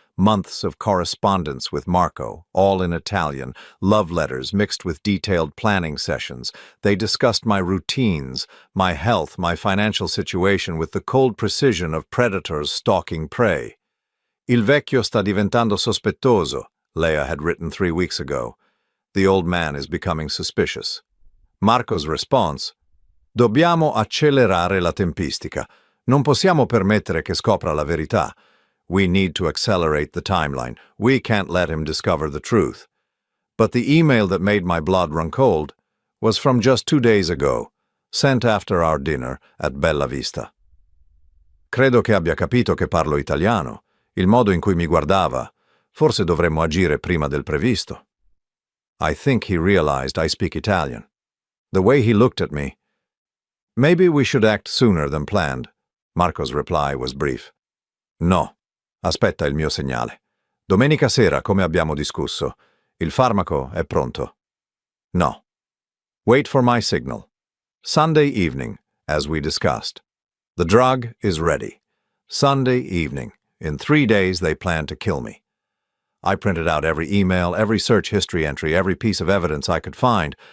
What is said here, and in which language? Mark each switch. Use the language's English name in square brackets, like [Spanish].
[English] Months of correspondence with Marco, all in Italian, love letters mixed with detailed planning sessions. They discussed my routines, my health, my financial situation with the cold precision of predators stalking prey. [Italian] "Il vecchio sta diventando sospettoso," [English] Leia had written 3 weeks ago. "The old man is becoming suspicious." Marco's response: [Italian] "Dobbiamo accelerare la tempistica. Non possiamo permettere che scopra la verità. [English] We need to accelerate the timeline. We can't let him discover the truth." But the email that made my blood run cold was from just 2 days ago, sent after our dinner at Bella Vista. [Italian] "Credo che abbia capito che parlo italiano. Il modo in cui mi guardava. Forse dovremmo agire prima del previsto." [English] I think he realized I speak Italian. The way he looked at me. "Maybe we should act sooner than planned." Marco's reply was brief. "No. [Italian] Aspetta il mio segnale. Domenica sera, come abbiamo discusso. Il farmaco è pronto." [English] "No. Wait for my signal. Sunday evening, as we discussed. The drug is ready. Sunday evening. In 3 days, they plan to kill me." I printed out every email, every search history entry, every piece of evidence I could find.